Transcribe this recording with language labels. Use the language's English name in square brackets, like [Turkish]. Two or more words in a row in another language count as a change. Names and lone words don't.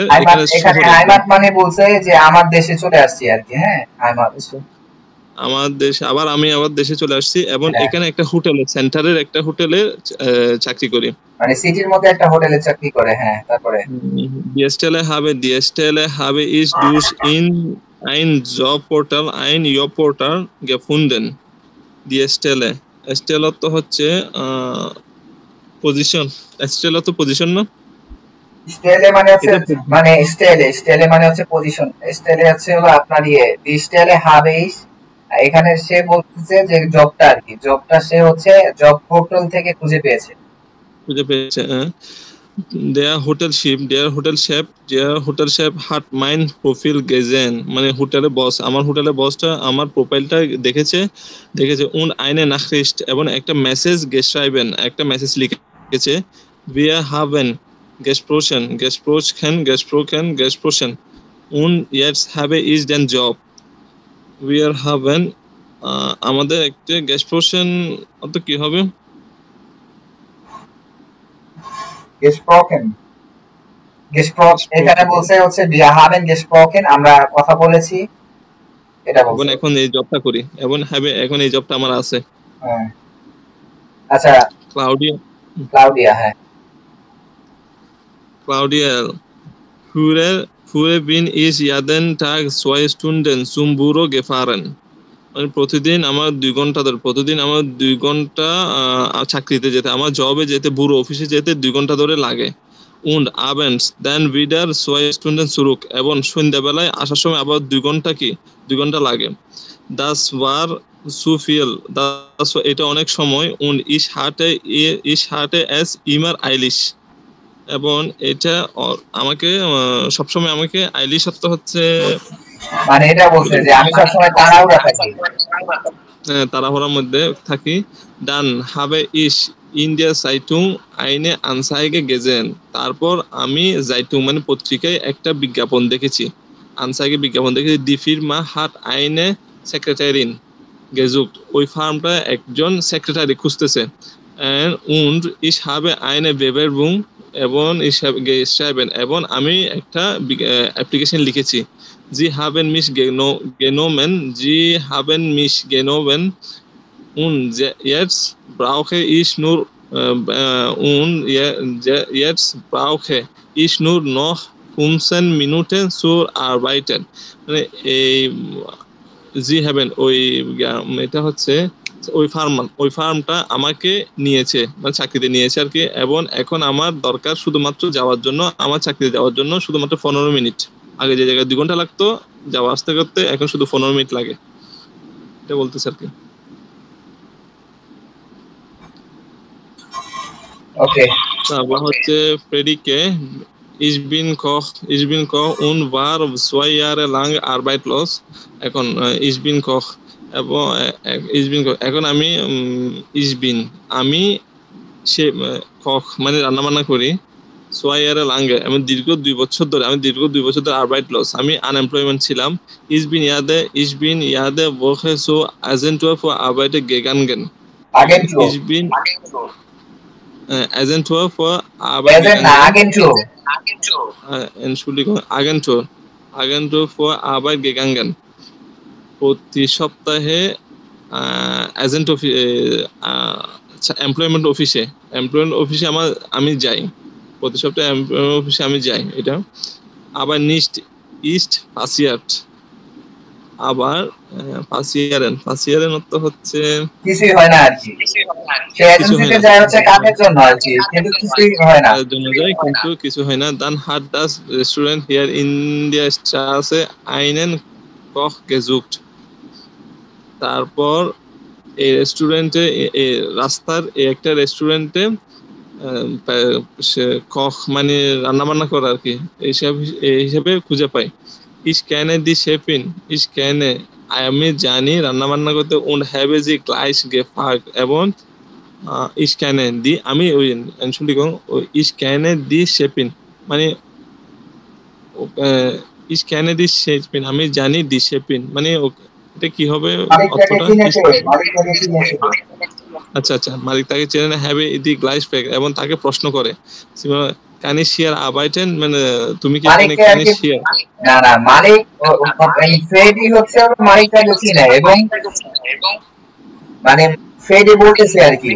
[Bangla] এখানে হাইমাত মানে বলছে যে আমার দেশে চলে আসছি আর কি। হ্যাঁ হাইমাত আমি আবার দেশে চলে আসছি এবং এখানে একটা হোটেলে, সেন্টারের একটা হোটেলে চাকরি করি, মানে সিটির মধ্যে একটা হোটেলে চাকরি করে। হ্যাঁ তারপরে [German] Die Stelle habe ich durch ein Jobportal gefunden. Die Stelle [Bangla] তো হচ্ছে পজিশন। স্টেলে তো পজিশন না, স্টেলে মানে হচ্ছে পজিশন। স্টেলে হচ্ছে হলো আপনার [German] die Stelle habe ich, [Bangla] এখানে সে বলতেছে যে জবটা আর কি, জবটা সে হচ্ছে জব পোর্টাল থেকে খুঁজে পেয়েছে। [German] Der Hotelchef hat mein Profil gesehen, [Bangla] মানে হোটেলের বস, আমার হোটেলের বসটা আমার প্রোফাইলটা দেখেছে [German] und eine Nachricht [Bangla] এবং একটা মেসেজ geschrieben, একটা মেসেজ গেছে [German] wir haben gesprochen und jetzt habe ich den Job wir haben [Bangla] আমাদের একটা gesprochen অত কি হবে gesprochen এখানে বলছে হচ্ছে [German] wir haben gesprochen [Bangla] আমরা কথা বলেছি এটা বলছে এবং এখন এই জবটা করি এবং হবে এখন এই জবটা আমার আছে হ্যাঁ আচ্ছা ক্লাউডিয়া হ্যাঁ [German] Claudia früher bin ich jeden Tag 2 Stunden zum Büro gefahren [Bangla] মানে প্রতিদিন আমার 2 ঘন্টা ধরে প্রতিদিন আমার 2 ঘন্টা চাকরিতে যেতে আমার জবে যেতে ব্যুরো অফিসে যেতে 2 ঘন্টা ধরে লাগে [German] und abends dann wieder 2 Stunden zurück [Bangla] এবং সন্ধ্যাবেলায় আসার সময় আবার 2 ঘন্টা লাগে [German] das war zu viel das [Bangla] এটা অনেক সময় [German] und ich hatte es immer eilig [Bangla] এবং এটা আমাকে সবসময় আমাকে আইলিশ হচ্ছে মানে এটা বলছে যে আমি সবসময় তাড়াহুড়ার মধ্যে থাকি [German] dann habe ich in der Zeitung eine Anzeige gesehen [Bangla] তারপর আমি [German] Zeitung [Bangla] মানে পত্রিকায় একটা বিজ্ঞাপন দেখেছি বিজ্ঞাপন দেখেছি [German] die Firma hat eine Sekretärin gesucht [Bangla] ওই ফার্মটা একজন সেক্রেটারি খুঁজতেছে [German] und ich habe eine Bewerbung [Bangla] এবং এবং আমি একটা অ্যাপ্লিকেশন লিখেছি [German] Sie haben mich genommen und jetzt brauche ich nur noch 15 Minuten zu arbeiten [Bangla] মানে এই [German] Sie [Bangla] haben ওই এটা হচ্ছে ওই ফার্মটা আমাকে নিয়েছে মানে চাকরিতে নিয়েছে আর কি এবং এখন আমার দরকার শুধুমাত্র যাওয়ার জন্য আমার চাকরিতে যাওয়ার জন্য শুধুমাত্র 15 মিনিট আগে যে জায়গায় 2 ঘন্টা লাগতো যাওয়া আসতে করতে এখন শুধু 15 মিনিট লাগে এটা বলতেছে আর কি ওকে তারপর হচ্ছে প্রেডিকে [German] Ich bin Koch und war 2 Jahre lang arbeitslos এখন ich bin Koch [Bangla] এবং এখন আমি আমি সে কখ মানে রান্না বান্না করি [German] 2 Jahre lang [Bangla] আমি দীর্ঘ 2 বছর ধরে [German] arbeitslos [Bangla] আমি আনএমপ্লয়মেন্ট ছিলাম [German] ich bin jede Woche zur Agentur für Arbeit gegangen Agentur für Arbeit Agentur für Arbeit gegangen [Bangla] প্রতি সপ্তাহে এমপ্লয়মেন্ট অফিসে আমি যাই প্রতি সপ্তাহে এমপ্লয়মেন্ট অফিসে আমি যাই এটা আবার [German] nichts ist passiert [Bangla] আবার পাসিয়ারেন অর্থ হচ্ছে কিছুই হয় না আর কি সে এজেন্সিতে যায় হচ্ছে কাজের জন্য আর কি কিন্তু কিছুই হয় না জন্য যায় কিন্তু কিছু হয় না [German] dann hat das Restaurant hier in der Straße einen Koch gesucht [Bangla] তারপর এই রেস্টুরেন্টে রাস্তার একটা রেস্টুরেন্টে কখ মানে রান্না বান্না করা আর কি এই হিসাবে খুঁজে পাই [German] ich kenne die Chefin [Bangla] আমি জানি রান্না বান্না করতে [German] und habe sie gleich gefragt [Bangla] এবং [German] ich kenne die [Bangla] আমি ওই [German] Entschuldigung ich kenne die Chefin [Bangla] মানে [German] ich kenne die Chefin [Bangla] আমি জানি [German] die Chefin [Bangla] মানে এটা কি হবে আচ্ছা মালিক তাকে চেনে না হবে দি গ্লাইস ফেক এবং তাকে প্রশ্ন করে [German] kann ich hier arbeiten [Bangla] মানে তুমি কি এখানে [German] kann ich hier [Bangla] না মালিক ফ্রেডি হচ্ছে মালিকটাকে চিনে এবং মানে ফ্রেডি বলতেছে আর কি